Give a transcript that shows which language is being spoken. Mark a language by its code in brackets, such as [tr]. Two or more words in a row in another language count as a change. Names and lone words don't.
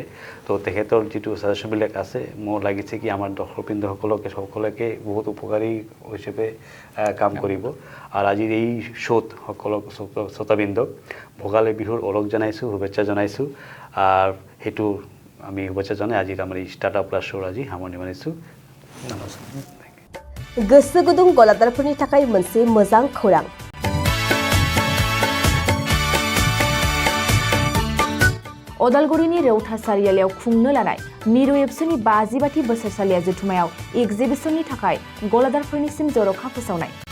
[as] তো তেখেতৰ যিটো ছাজেশ্যনবিলাক আছে, মোৰ লাগিছে কি আমাৰ দৰ্শকবৃন্দসকলকে সকলোকে বহুত উপকাৰী হিচাপে কাম কৰিব। আৰু আজিৰ এই শ্ব'ত সকলো শ্ৰোতাবৃন্দক ভোগালী বিহুৰ ওলগ জনাইছোঁ, শুভেচ্ছা জনাইছোঁ। আৰু সেইটো আমি শুভেচ্ছা জনাই আজিৰ আমাৰ এই ষ্টাৰ্টআপ ক্লাছ শ্ব'ৰ আজি সামৰণি মাৰিছোঁ নমস্কাৰ [brx] गोसो गुदुं गलादारफोरनि थाखाय मोनसे मोजां खौरां अदालगुरिनि रेवथा सारियालियाव खुंनो लानाय मिरु एबसुनि 50 बोसोरसालिया जथुमायाव एग्जिबिशननि थाखाय गलादारफोरनिसिम जर'खा फोसावनाय